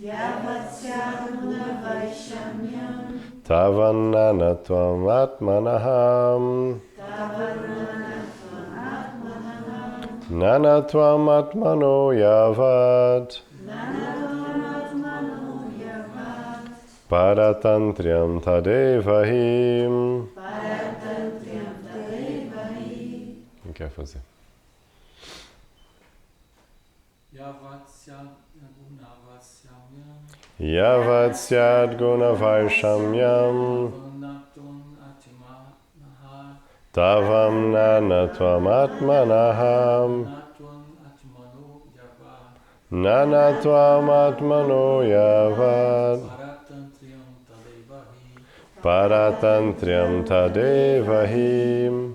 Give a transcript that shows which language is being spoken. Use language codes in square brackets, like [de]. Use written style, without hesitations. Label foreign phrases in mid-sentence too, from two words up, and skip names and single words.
[sa] Tavananatvam atmanaham Nanatvam atmano yavad Paratantriam tadevahim. [pt] Quem quer fazer? [sa] Yavatsyad guna vaishamyam Tavam nanatvam atmanaham Nanatvam atmano yavad Paratantriam tadevahim.